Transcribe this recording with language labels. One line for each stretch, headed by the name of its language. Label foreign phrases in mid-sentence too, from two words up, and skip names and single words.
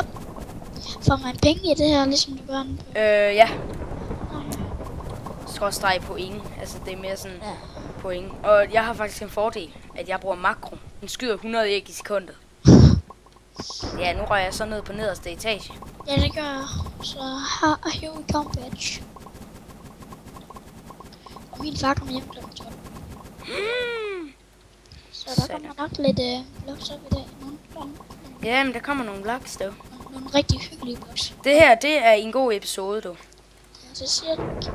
Danish: Får man penge i det her, ligesom du gør den på? Ja. Nej. Skråstreg point. Altså, det er mere sådan Ja. point. Og jeg har faktisk en fordel, at jeg bruger makro. Den skyder 100 æg i sekundet. Ja, nu rører jeg så ned på nederste etage. Ja, det gør jeg. Så
English: here we come, bitch.
Danish: Og min far kommer hjem klokken 12. Så der kommer nok lidt vlogs op i dag. Ja, men der kommer nogle vlogs, dog. Nogle rigtig hyggelige vlogs. Det her, det er en god episode, du. Ja, det siger jeg ikke.